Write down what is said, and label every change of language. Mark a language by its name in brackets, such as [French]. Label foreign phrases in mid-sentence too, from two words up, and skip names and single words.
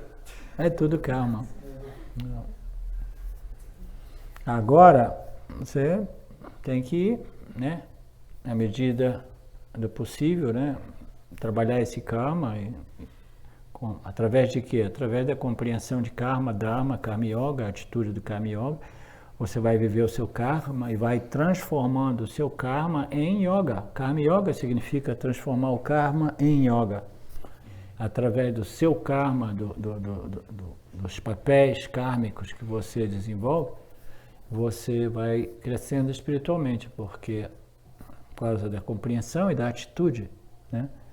[Portuguese] É tudo karma. Agora, você tem que, né, na medida do possível, né, trabalhar esse karma através de quê? Através da compreensão de karma, dharma, karma yoga, a atitude do karma yoga. Você vai viver o seu karma e vai transformando o seu karma em yoga. Karma yoga significa transformar o karma em yoga. Através do seu karma, dos papéis kármicos que você desenvolve, você vai crescendo espiritualmente, porque por causa da compreensão e da atitude, né?